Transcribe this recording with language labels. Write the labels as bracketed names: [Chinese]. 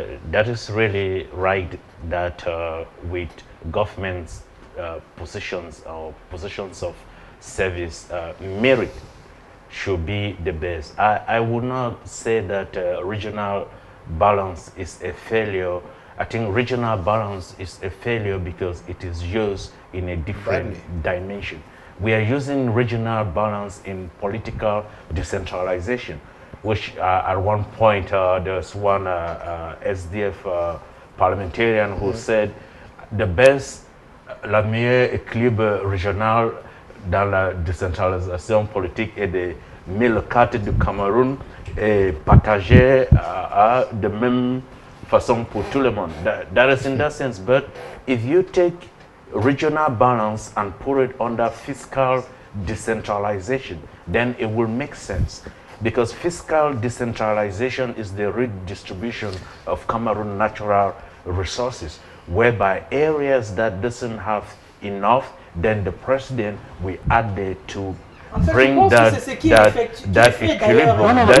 [English] That is really right that with government's positions or positions of service, merit should be the best. I would not say that regional balance is a failure. I think regional balance is a failure because it is used in a different dimension. We are using regional balance in political decentralization, which at one point there's one SDF parliamentarian who said the best, [French] la meilleure équilibre régional dans la décentralisation politique et de 1004 du Cameroun est partagé de même façon pour tout le monde. [English] That is in that sense, but if you take regional balance and put it under fiscal decentralization, then it will make sense. Because fiscal decentralization is the redistribution of Cameroon natural resources, whereby areas that doesn't have enough, then the president will add there to bring that equilibrium.